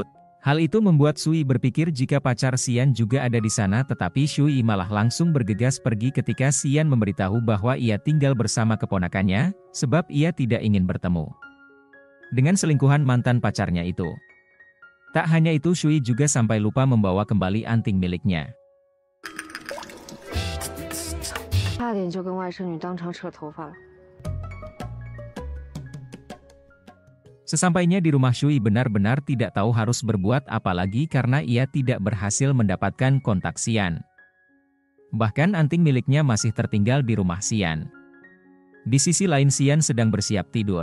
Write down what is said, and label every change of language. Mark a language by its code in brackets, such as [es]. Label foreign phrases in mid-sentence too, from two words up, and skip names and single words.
[id] Hal itu membuat Shui berpikir jika pacar Xian juga ada di sana tetapi Shui malah langsung bergegas pergi ketika Xian memberitahu bahwa ia tinggal bersama keponakannya, sebab ia tidak ingin bertemu dengan selingkuhan mantan pacarnya itu. Tak hanya itu Shui juga sampai lupa membawa kembali anting miliknya. [zh] 差点就跟外甥女当场扯头发了。 [id] Sesampainya di rumah Shui benar-benar tidak tahu harus berbuat apa lagi karena ia tidak berhasil mendapatkan kontak Xian. Bahkan anting miliknya masih tertinggal di rumah Xian. Di sisi lain Xian sedang bersiap tidur.